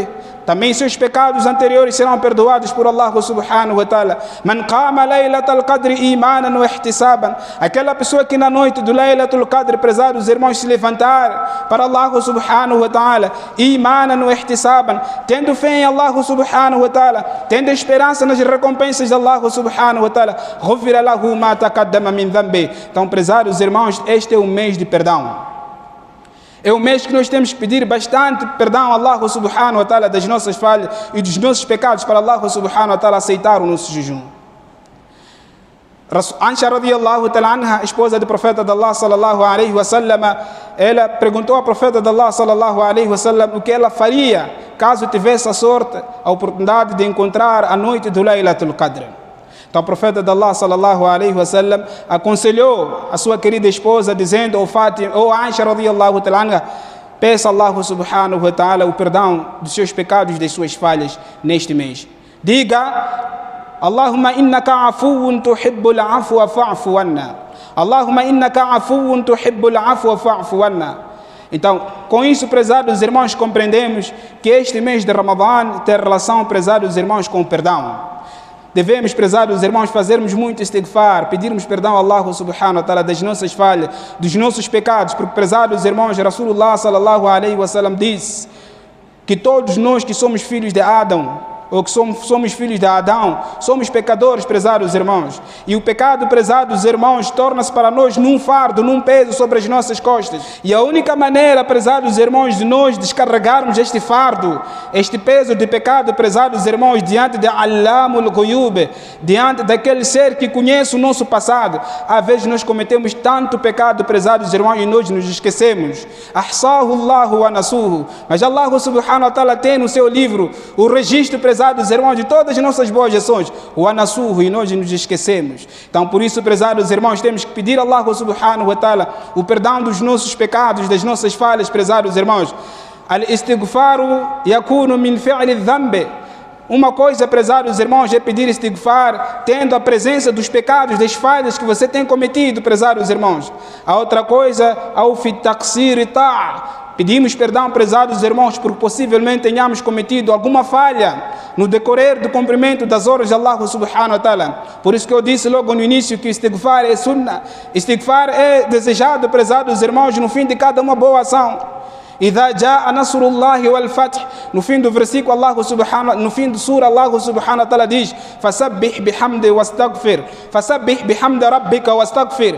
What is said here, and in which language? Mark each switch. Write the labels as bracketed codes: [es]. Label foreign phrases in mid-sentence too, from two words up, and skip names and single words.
[pt] Também seus pecados anteriores serão perdoados por [ar] الله سبحانه وتعالى. من قام ليلة القدر إيمانا واحتسابا, [pt] aquela pessoa que na noite do Laylatul Qadr, prezados irmãos, se levantar para [ar] الله سبحانه وتعالى, إيمانا واحتسابا, [pt] tendo fé em [ar] الله سبحانه وتعالى, [pt] tendo esperança nas recompensas de [ar] الله سبحانه وتعالى, غفر له ما تقدم من ذنبه. [pt] Então, prezados irmãos, este é o mês de perdão. É um mês que nós temos que pedir bastante perdão a [ar] الله سبحانه وتعالى [pt] das nossas falhas e dos nossos pecados, para [ar] الله سبحانه وتعالى [pt] aceitar o nosso jejum. Aisha [ar] رضي الله تعالى عنها, [pt] esposa do profeta de Allah [ar] صلى الله عليه وسلم, [pt] ela perguntou ao profeta de Allah [ar] صلى الله عليه وسلم [pt] o que ela faria caso tivesse a sorte, a oportunidade de encontrar a noite do Laylatul Qadr. Então o profeta de Allah [ar] صلى الله عليه وسلم [pt] aconselhou a sua querida esposa dizendo ao Fatima, ou Aisha [ar] رضي الله تعالى عنها, [pt] peça a [ar] الله سبحانه وتعالى [pt] o perdão dos seus pecados e das suas falhas neste mês. Diga: [ar] اللهم إنك عفو تحب العفو فاعف عنا. اللهم إنك عفو تحب العفو فاعف عنا. [pt] Então, com isso, prezados irmãos, compreendemos que este mês de Ramadã tem relação, prezados irmãos, com o perdão. Devemos, prezados irmãos, fazermos muito istighfar, pedirmos perdão a [ar] الله سبحانه وتعالى [pt] das nossas falhas, dos nossos pecados, porque, prezados irmãos, [ar] رسول الله صلى الله عليه وسلم [pt] disse que todos nós que somos filhos de Adão, ou que somos filhos de Adão, somos pecadores, prezados irmãos. E o pecado, prezados irmãos, torna-se para nós num fardo, num peso sobre as nossas costas. E a única maneira, prezados irmãos, de nós descarregarmos este fardo, este peso de pecado, prezados irmãos, diante de [ar] علام الغيوب, [pt] diante daquele ser que conhece o nosso passado. Às vezes nós cometemos tanto pecado, prezados irmãos, e nós nos esquecemos. [ar] أحصاه الله ونسوه. [pt] Mas [ar] الله سبحانه وتعالى [pt] tem no seu livro o registro, prezados irmãos, de todas as nossas boas ações, o anassurro, e nós nos esquecemos. Então, por isso, prezados irmãos, temos que pedir a [ar] الله سبحانه وتعالى [pt] o perdão dos nossos pecados, das nossas falhas, prezados irmãos. [ar] الاستغفار يكون من فعل الذنب. [pt] Uma coisa, prezados irmãos, é pedir istighfar tendo a presença dos pecados, das falhas que você tem cometido, prezados irmãos. A outra coisa, [ar] أو في تقصير الطاعة'. [pt] Pedimos perdão, prezados irmãos, porque possivelmente tenhamos cometido alguma falha no decorrer do cumprimento das horas de [ar] الله سبحانه وتعالى. [pt] Por isso que eu disse logo no início que istighfar é sunnah. Istighfar é desejado, prezados irmãos, no fim de cada uma boa ação. [ar] إذا جاء نصر الله والفتح, [pt] no fim do versículo [ar] الله سبحانه, [pt] no fim do sura [ar] الله سبحانه وتعالى [pt] diz: [ar] فسبح بحمد واستغفر فسبح بحمد ربك واستغفر.